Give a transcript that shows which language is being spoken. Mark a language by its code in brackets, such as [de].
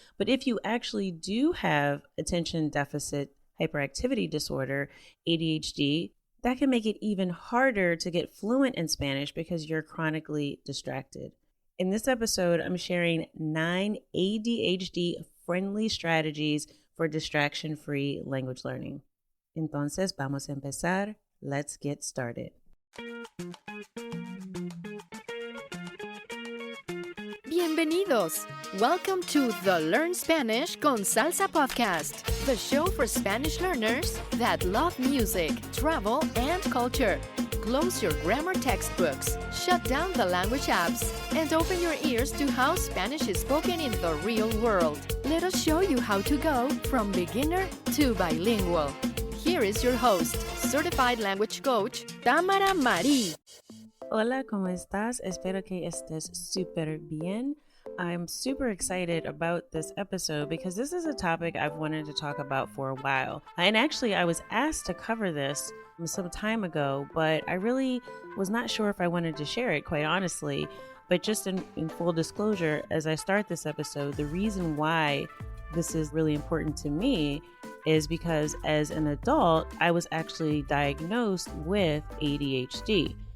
[en] But if you actually do have attention deficit hyperactivity disorder, ADHD, that can make it even harder to get fluent in Spanish because you're chronically distracted. In this episode, I'm sharing 9 ADHD-friendly strategies for distraction-free language learning. [es] Entonces, vamos a empezar. [en] Let's get started. [es] Bienvenidos! [en] Welcome to the Learn Spanish con Salsa podcast, the show for Spanish learners that love music, travel, and culture. Close your grammar textbooks, shut down the language apps, and open your ears to how Spanish is spoken in the real world. Let us show you how to go from beginner to bilingual. Here is your host, certified language coach, Tamara Marie. [es] Hola, ¿cómo estás? Espero que estés súper bien. [en] I'm super excited about this episode because this is a topic I've wanted to talk about for a while. And actually, I was asked to cover this some time ago, but I really was not sure if I wanted to share it, quite honestly. But just in full disclosure, as I start this episode, the reason why this is really important to me is because as an adult, I was actually diagnosed with ADHD.